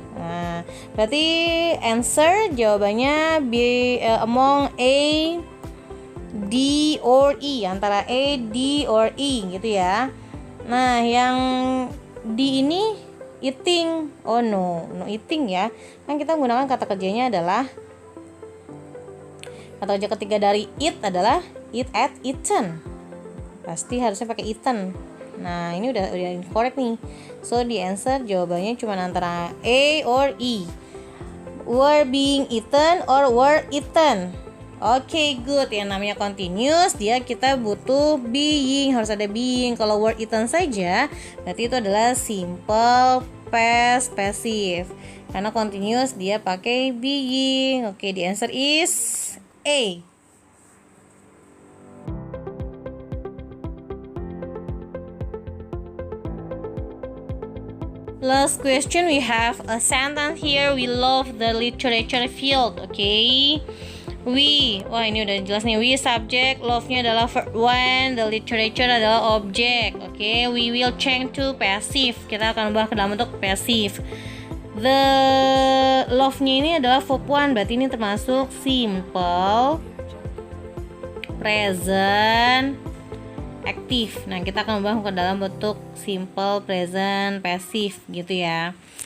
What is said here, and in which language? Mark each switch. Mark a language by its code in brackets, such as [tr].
[id] Nah, berarti answer jawabannya [en] among A, D, or E, [id] antara A, D, or E gitu ya. Nah, yang D ini eating. [en] Oh no eating ya. [id] Kan kita menggunakan kata kerjanya adalah, kata kerja ketiga dari eat adalah eat at, eaten. Pasti harusnya pakai eaten. Nah, ini udah incorrect nih. [en] So, the answer [id] jawabannya cuma antara [en] A or E. Were being eaten or were eaten. [id] Oke, good. Yang namanya continuous, kita butuh being, harus ada being. Kalau word eaten saja, berarti itu adalah simple past passive. Karena [en] continuous dia pakai being. Oke, the answer is A. Last question, we have a sentence here. We love the literature field. Okay. [id] Wah ini udah jelas nih. [en] We subject, love-nya adalah verb 1, the literature adalah object. Oke, we will change to passive. [id] Kita akan ubah ke dalam bentuk passive. The love-nya ini adalah verb 1, berarti ini termasuk simple present active. Nah, kita akan ubah ke dalam bentuk simple present passive gitu ya.